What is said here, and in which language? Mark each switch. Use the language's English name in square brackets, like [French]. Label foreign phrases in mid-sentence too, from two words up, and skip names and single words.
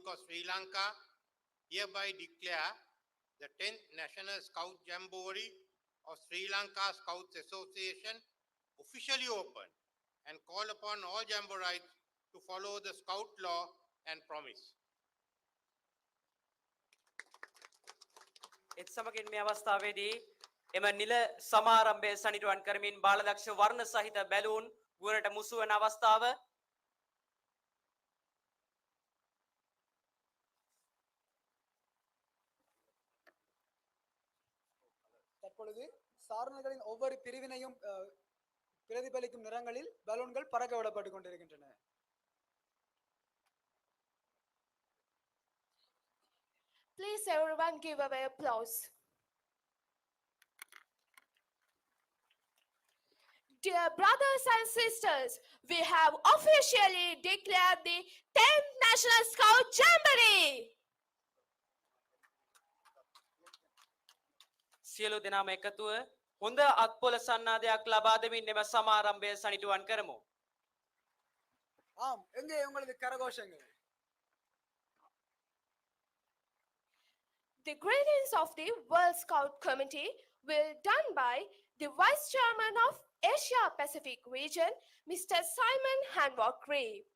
[English] of Sri Lanka, hereby declare the 10th National Scout Jamboree of Sri Lanka Scouts Association officially open and call upon all Jamborites to follow the Scout law and promise. [Sinhala] එත් සමගින් මේ අවස්ථාවේදී එම නිල සමාරම්භය සනිටුවන් කරමින් බාලදක්ෂ වර්ණ සහිත බැලූන් ගුවනට මුසු වන අවස්ථාව [Tamil] தற்பொழுது சாரணர்களின் ஒவ்வொரு பிரிவினையும் பிரதிபலிக்கும் நிறங்களில் பலூன்கள் பறக்க விடப்பட்டு கொண்டிருக்கின்றன. [English] Please everyone give away applause. Dear brothers and sisters, we have officially declared the 10th National Scout Jamboree. [Sinhala] සියලු දෙනාම එකතුව හොඳ අත්පොළ සන්නාදයක් ලබා දෙමින් එම සමාරම්භය සනිටුවන් කරමු. [Tamil] ஆம், எங்கே உங்களது கரகோஷங்கள்? [English] The greetings of the World Scout Committee will done by the Vice Chairman of Asia Pacific Region, Mr. Simon Hancock Ray.